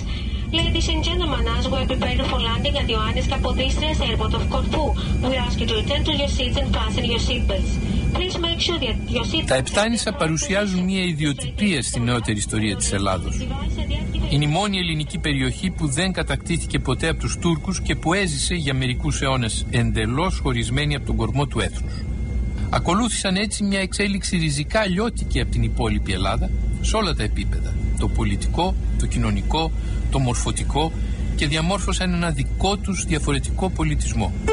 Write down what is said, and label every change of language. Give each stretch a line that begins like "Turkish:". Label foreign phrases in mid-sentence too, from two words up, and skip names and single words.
English: Ladies and gentlemen, as we are prepared for landing at the Ioannis Kapodistrias Airport of Corfu, we ask you to return to your seats and fasten your seatbelts. Please make sure that your seat...
Greek: Τα Επτάνησα παρουσιάζουν μια ιδιοτυπία στην νεότερη ιστορία της Ελλάδος. Είναι η μόνη ελληνική περιοχή που δεν κατακτήθηκε ποτέ από τους Τούρκους και που έζησε για μερικούς αιώνες εντελώς χωρισμένη από τον κορμό του έθνους. Ακολούθησαν έτσι μια εξέλιξη ριζικά αλλιώτικη από την υπόλοιπη Ελλάδα σε όλα τα επίπεδα, το πολιτικό, το κοινωνικό, το μορφωτικό, και διαμόρφωσαν ένα δικό τους διαφορετικό πολιτισμό.